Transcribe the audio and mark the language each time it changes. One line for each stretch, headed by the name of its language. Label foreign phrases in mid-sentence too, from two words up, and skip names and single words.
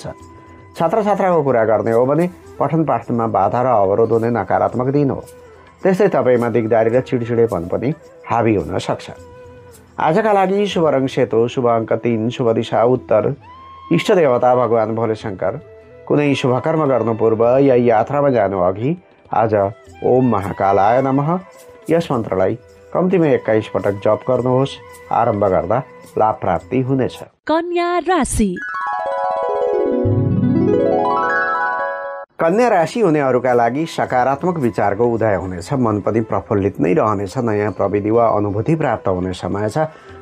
Nepali: छात्र छात्राको कुरा गर्ने हो भने पठन पाठनमा बाधा र अवरोध हुने नकारात्मक दिन हो। त्यस्तै तपाईँमा दिगदारी र चिडचिडेपन पनि हावी हुन सक्छ। आजका लागि शुभ रङ सेतो, शुभ अङ्क 3, शुभ दिशा उत्तर, इष्ट देवता भगवान भोलेशङ्कर। कुनै शुभकर्म गर्नु पूर्व या यात्रामा जानु अघि आज
Sanskrit: ओम महाकालाय नमः
Nepali: यस मन्त्रलाई कम्तीमा 21 पटक जप गर्नुहोस्। आरम्भ गर्दा लाभ प्राप्ति हुनेछ। कन्या राशि। कन्या राशि हुनेहरूका लागि सकारात्मक विचारको उदय हुनेछ। मन पनि प्रफुल्लित नै रहनेछ। नयाँ प्रविधि वा अनुभूति प्राप्त हुने समय छ।